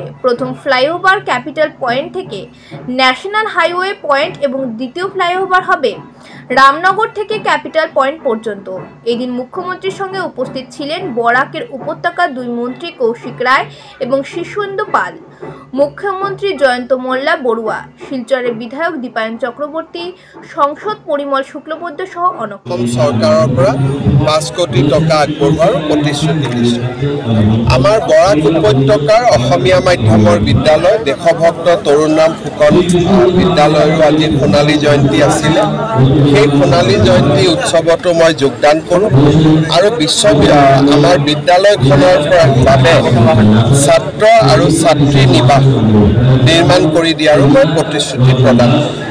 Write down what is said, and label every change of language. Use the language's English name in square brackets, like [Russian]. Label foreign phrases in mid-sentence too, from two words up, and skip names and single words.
[Bangla] প্রথম ফ্লাইওভার ক্যাপিটাল পয়েন্ট থেকে ন্যাশনাল হাইওয়ে পয়েন্ট এবং দ্বিতীয় ফ্লাইওভার হবে রামনগর থেকে ক্যাপিটাল পয়েন্ট পর্যন্ত। এদিন মুখ্যমন্ত্রীর সঙ্গে উপস্থিত ছিলেন বরাকের উপত্যকার 2 মন্ত্রী কৌশিক রায় এবং শিশুন্দু পাল, মুখ্যমন্ত্রী জয়ন্ত মোল্লা বড়ুয়া, শিলচরের বিধায়ক দীপায়ন চক্রবর্তী, সংসদ পরিমল শুক্লবৈদ্য সহ অনেক। [Assamese] সরকাৰৰ পৰা 5 কোটি টকা আগবঢ়োৱাৰ প্ৰতিশ্ৰুতি দিছে। আমাৰ বৰাক উপত্যকাৰ অসমীয়া মাধ্যমৰ বিদ্যালয় দেশভক্ত তৰুণৰাম ফুকন বিদ্যালয়ৰ আজি সোণালী জয়ন্তী আছিলে। সেই সোণালী জয়ন্তী উৎসৱতো মই যোগদান কৰোঁ আৰু আমাৰ বিদ্যালয়খনৰ বাবে ছাত্ৰ আৰু ছাত্ৰী নিবাস নিৰ্মাণ কৰি দিয়াৰো মই প্ৰতিশ্ৰুতি প্ৰদান কৰোঁ।